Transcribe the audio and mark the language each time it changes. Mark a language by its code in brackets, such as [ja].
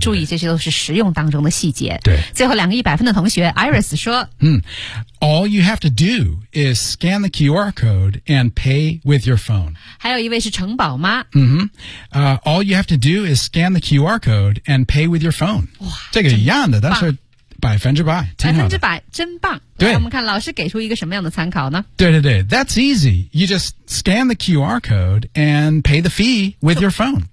[zh] 注意这些都是实用当中的细节。对。最后两个一百分的同学 Iris 说、 [en] All you have to do is scan the QR code and pay with your phone. [zh] 还有一位是城堡妈。 [en] All you have to do is scan the QR code and pay with your phone. [zh] 哇。这个一样的但是百分之百，百分之百，真棒！对，我们看老师给出一个什么样的参考呢？对对对 [en] ，That's easy. You just scan the QR code and pay the fee with your phone.